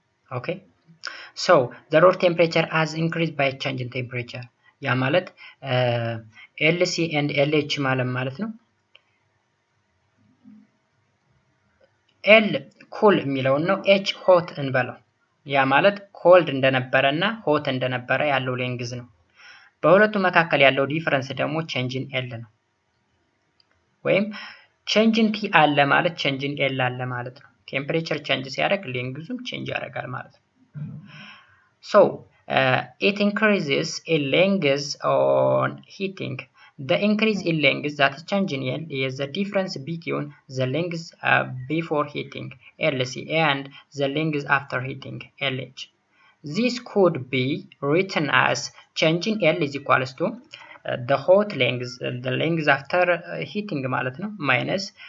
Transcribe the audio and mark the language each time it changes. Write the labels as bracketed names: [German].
[English] okay, so the rod temperature has increased by change in temperature. [Amharic] ያ ማለት LC and LH ማለት ነው። L ኩል የሚለውን ነው፣ H ሆት እንበለው። ያ ማለት ኮልድ እንደነበረና ሆት እንደነበረ ያለው ሌንግዝ ነው። በሁለቱ መካከል ያለው ዲፈረንስ ደግሞ ቼንጅ ኢን L ነው። ወይም ቼንጅ ኢን T አለ ማለት ቼንጅ ኢን L አለ ማለት ነው። ቴምፕሬቸር ቼንጅ ሲያደርግ ሌንግዙም ቼንጅ ያደርጋል ማለት ነው። [English] so it increases in length on heating. The increase in length that is change in L is the difference between the length before heating LC and the length after heating LH. This could be written as change in L is equals to the hot length, the length after heating [Amharic] ማለት ነው [English] minus